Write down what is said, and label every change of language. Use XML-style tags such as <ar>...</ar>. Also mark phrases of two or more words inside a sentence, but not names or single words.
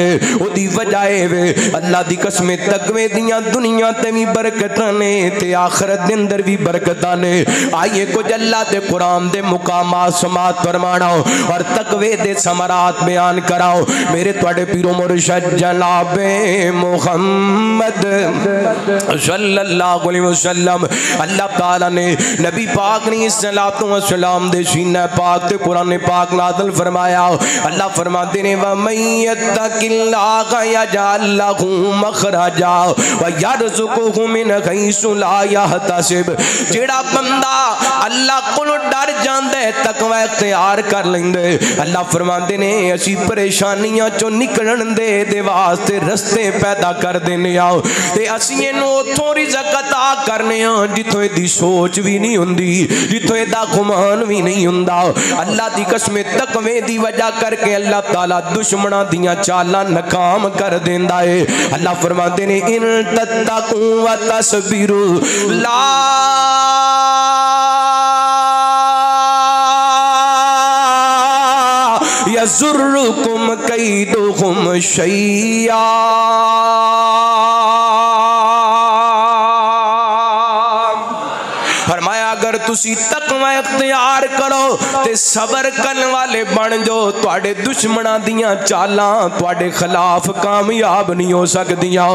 <pa>اوہدی وجہ اے وے اللہ دی قسم تقوے دیاں دنیا تے بھی برکتاں نے تے آخرت دے اندر بھی برکتاں نے. آئیے کچھ اللہ دے قرآن دے مقامات سماعت فرمانا اور تقوے دے ثمرات بیان کراؤ. میرے تہاڈے پیر و مرشد جناب محمد</pa> <ar>صلى الله عليه وسلم</ar> <pa>اللہ تعالیٰ نے نبی پاک نے</pa> <ar>صلى الله عليه وسلم</ar> <pa>دے سینے پاک تے قرآن پاک نازل فرمایا. اللہ فرماتے نے</pa> <ar>ومن يتق الله يجعل له مخرجا ويرزقه من حيث لا يحتسب.</ar> <pa>جیہڑا بندہ اللہ کولوں ڈر جاندا ہے تقویٰ اختیار کر لیندا ہے، اللہ فرماتے نے اسی پریشانیاں چوں نکلن دے واسطے رستے پیدا کر دینے آؤ تے اسی ایہنوں اوتھوں رزق عطا کرنے جتھوں ایہدی سوچ بھی نہیں ہندی، جتھوں ایہدا گمان بھی نہیں ہندا. اللہ دی قسم تقوے دی وجہ کرکے اللہ تعالیٰ دشمناں دیاں چالاں ناکام کر دیندا ہے. اللہ فرماتے نے</pa> <ar>إن تتقوا وتصبروا لا يضركم كيدهم شيئا.</ar> <pa>اگر تسی تقویٰ اختیار کرو تے صبر کرن والے بن جاؤ تہاڈے دشمناں دیاں چالاں تہاڈے خلاف کامیاب نہیں ہو سکدیاں.</pa>